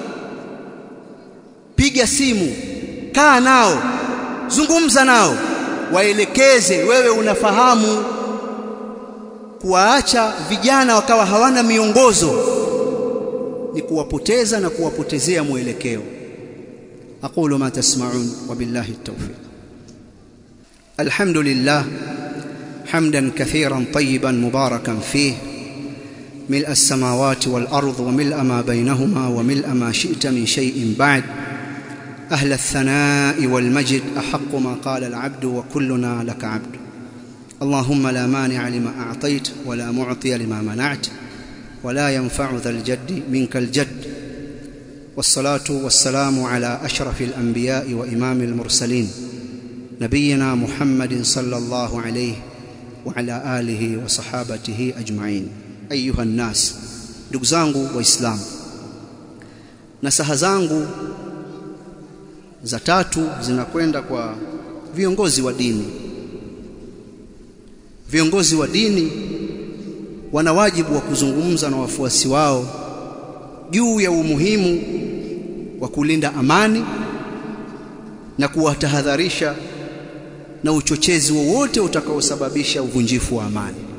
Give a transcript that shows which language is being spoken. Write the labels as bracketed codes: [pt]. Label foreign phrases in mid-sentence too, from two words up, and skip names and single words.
[sw] Piga simu, kaa nao, zungumza nao, waelekeze. Wewe unafahamu kuwaacha vijana wakawa hawana miongozo ni kuwapoteza na kuwapotezea mwelekeo. [ar] أقول ما تسمعون وبالله التوفيق. الحمد لله حمدا كثيرا طيبا مباركا فيه ملء السماوات والأرض وملء ما بينهما وملء ما شئت من شيء بعد أهل الثناء والمجد أحق ما قال العبد وكلنا لك عبد اللهم لا مانع لما أعطيت ولا معطي لما منعت ولا ينفع ذا الجد منك الجد والصلاة والسلام على أشرف الأنبياء وإمام المرسلين نبينا محمد صلى الله عليه وعلى آله وصحابته أجمعين. أيها الناس, [sw] ndugu zangu waislamu, nasaha zangu za tatu zinakwenda kwa viongozi wa dini. Viongozi wa dini wana wajibu wa kuzungumza na wafuasi wao juu ya umuhimu wa kulinda amani na kuwatahadharisha na uchochezi wowote utakaosababisha uvunjifu wa amani.